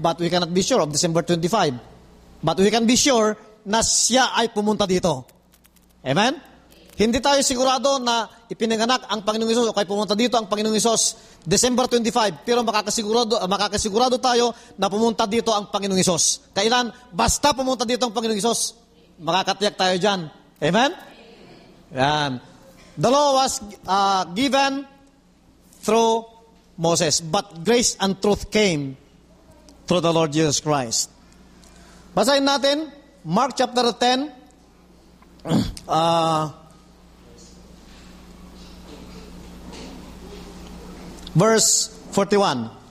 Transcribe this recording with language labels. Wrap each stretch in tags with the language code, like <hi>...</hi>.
<en>But we cannot be sure of December 25. But we can be sure</en> <tl>na siya ay pumunta dito. Amen? Hindi tayo sigurado na ipinanganak ang Panginoong Hesus o kaya pumunta dito ang Panginoong Hesus December 25. Pero makakasigurado tayo na pumunta dito ang Panginoong Hesus. Kailan? Basta pumunta dito ang Panginoong Hesus. Makakatiyak tayo dyan. Amen? Yan.</tl> <en>The law was given through Moses, but grace and truth came through the Lord Jesus Christ.</en> <tl>Basahin natin, Mark chapter 10, verse 41.</tl>